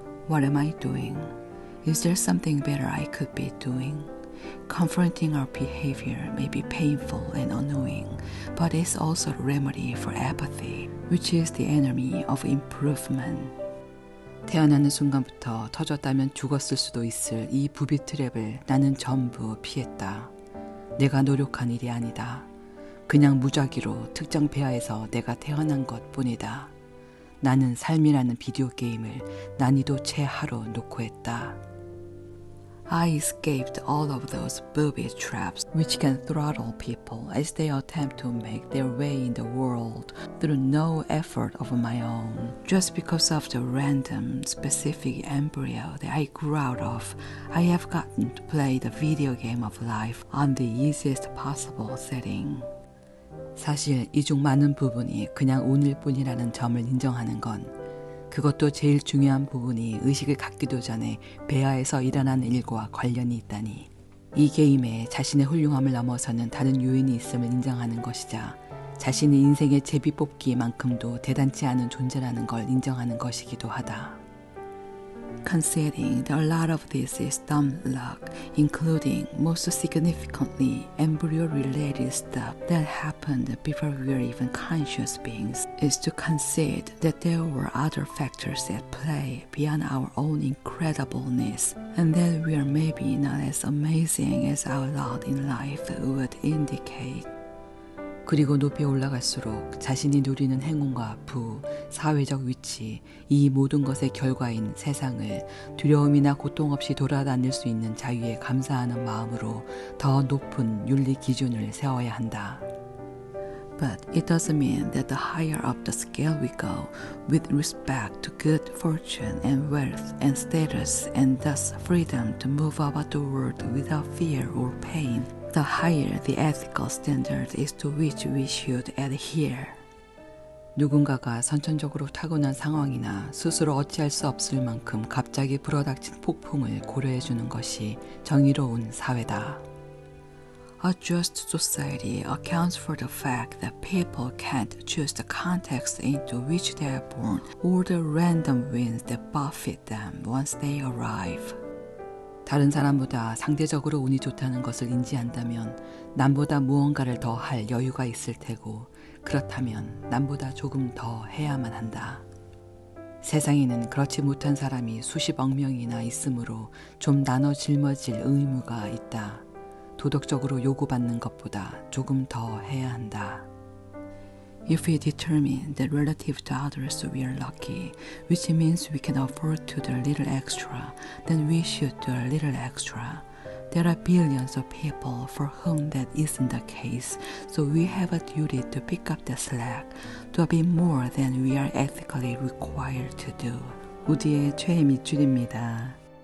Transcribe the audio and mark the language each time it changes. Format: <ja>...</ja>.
<en>What am I doing? Is there something better I could be doing? Confronting our behavior may be painful and annoying, but it's also a remedy for apathy, which is the enemy of improvement.</en> <ko>태어나는 순간부터 터졌다면 죽었을 수도 있을 이 부비 트랩을 나는 전부 피했다. 내가 노력한 일이 아니다. 그냥 무작위로 특정 배아에서 내가 태어난 것 뿐이다. 나는 삶이라는 비디오 게임을 난이도 최하로 놓고 했다.</ko> <en>I escaped all of those booby traps which can throttle people as they attempt to make their way in the world through no effort of my own. Just because of the random, specific embryo that I grew out of, I have gotten to play the video game of life on the easiest possible setting.</en> <ko>사실 이 중 많은 부분이 그냥 운일 뿐이라는 점을 인정하는 건 그것도 제일 중요한 부분이 의식을 갖기도 전에 배아에서 일어난 일과 관련이 있다니. 이 게임에 자신의 훌륭함을 넘어서는 다른 요인이 있음을 인정하는 것이자 자신이 인생의 제비 뽑기만큼도 대단치 않은 존재라는 걸 인정하는 것이기도 하다.</ko> <en>Conceding that a lot of this is dumb luck, including, most significantly, embryo-related stuff that happened before we were even conscious beings, is to concede that there were other factors at play beyond our own incredibleness, and that we are maybe not as amazing as our lot in life would indicate.</en> <ko>그리고 높이 올라갈수록 자신이 누리는 행운과 부, 사회적 위치, 이 모든 것의 결과인 세상을 두려움이나 고통 없이 돌아다닐 수 있는 자유에 감사하는 마음으로 더 높은 윤리 기준을 세워야 한다.</ko> <en>But it doesn't mean that the higher up the scale we go with respect to good fortune and wealth and status and thus freedom to move about the world without fear or pain, the higher the ethical standard is to which we should adhere.</en> <ko>누군가가 선천적으로 타고난 상황이나 스스로 어찌할 수 없을 만큼 갑자기 불어닥친 폭풍을 고려해 주는 것이 정의로운 사회다.</ko> <en>A just society accounts for the fact that people can't choose the context into which they are born or the random winds that buffet them once they arrive.</en> <ko>다른 사람보다 상대적으로 운이 좋다는 것을 인지한다면 남보다 무언가를 더 할 여유가 있을 테고 그렇다면 남보다 조금 더 해야만 한다. 세상에는 그렇지 못한 사람이 수십억 명이나 있으므로 좀 나눠 짊어질 의무가 있다. 도덕적으로 요구받는 것보다 조금 더 해야 한다.</ko> <en>If we determine that relative to others we are lucky, which means we can afford to do a little extra, then we should do a little extra. There are billions of people for whom that isn't the case, so we have a duty to pick up the slack, to be more than we are ethically required to do.</en> <ko>우디의 최애 밑줄입니다.</ko>